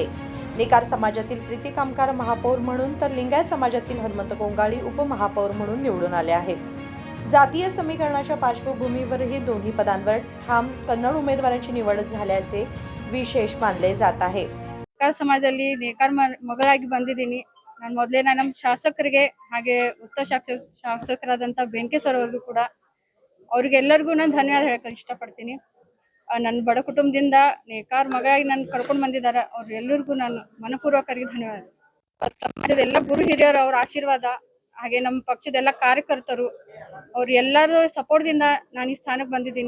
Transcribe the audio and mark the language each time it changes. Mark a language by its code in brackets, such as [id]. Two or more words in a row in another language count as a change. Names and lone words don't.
[mr] नेकार समाजातील प्रीती कामकार महापौर म्हणून तर लिंगायत समाजातील हनुमंत कोंगाळी उपमहापौर म्हणून निवडून आले आहेत. जातीय समीकरणाच्या पार्श्वभूमीवरही दोन्ही पदांवर ठाम कन्नड उमेदवारांची निवड झाल्याचे विशेष मानले जात आहे. [kn] नेकार ಸಮಾಜದಲ್ಲಿ ನೇಕಾರ ಮಗಳಾಗಿ ಬಂದಿದ್ದೀನಿ. ನಾನು ಮೊದಲೇ ನಮ್ಮ ಶಾಸಕರಿಗೆ ಹಾಗೆ ಉತ್ತರ ಶಾಸಕರಾದಂಥ ಬೆಂಕೇಶ್ವರ ಅವರಿಗೂ ಕೂಡ ಅವ್ರಿಗೆಲ್ಲರಿಗೂ ನಾನು ಧನ್ಯವಾದ ಹೇಳಕ್ಕೆ ಇಷ್ಟಪಡ್ತೀನಿ. ನನ್ನ ಬಡ ಕುಟುಂಬದಿಂದ ನೇಕಾರ ಮಗಳಾಗಿ ನಾನು ಕರ್ಕೊಂಡು ಬಂದಿದ್ದಾರೆ. ಅವ್ರೆಲ್ಲರಿಗೂ ನಾನು ಮನಪೂರ್ವಕರಿಗೆ ಧನ್ಯವಾದ. ಸಮಾಜದ ಎಲ್ಲ ಗುರು ಹಿರಿಯರು ಅವರ ಆಶೀರ್ವಾದ ಹಾಗೆ ನಮ್ಮ ಪಕ್ಷದ ಎಲ್ಲ ಕಾರ್ಯಕರ್ತರು ಅವ್ರ ಎಲ್ಲರ ಸಪೋರ್ಟ್ದಿಂದ ನಾನು ಈ ಸ್ಥಾನಕ್ಕೆ ಬಂದಿದ್ದೀನಿ.